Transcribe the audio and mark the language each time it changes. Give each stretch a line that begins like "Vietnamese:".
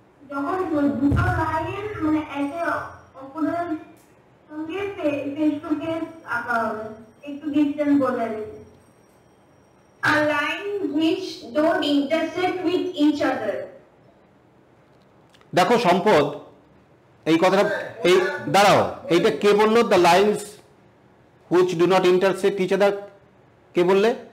Bangla: যখন দুটো লাইন মানে একে অপরের সঙ্গে ফেস টু ফেস আঁকা হবে, একটু ডিসটেন্স বজায় রেখে।
English: A line which don't intersect with each other.
Bangla: দেখো সম্পদ, এই কথাটা এই দাঁড়াও, এইটা কে বললো?
English: the lines which do not intersect each other,
Bangla: কে বললে?